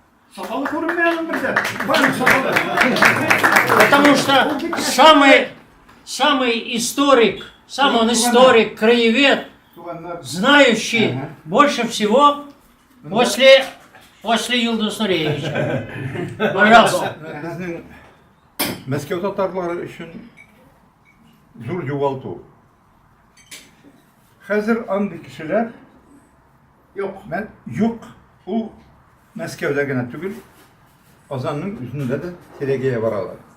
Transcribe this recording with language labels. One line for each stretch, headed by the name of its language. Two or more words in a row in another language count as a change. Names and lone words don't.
Russian: Потому что самый историк, сам он историк, краевед, знающий больше всего после Юлдус Нуреевича. Пожалуйста.
Tatar: Мәскәү татарлары өчен зур югалту. Хәзер андый кешеләр юк. Ул Мәскәүдә генә түгел, Казанның үзендә дә Терегея баралар.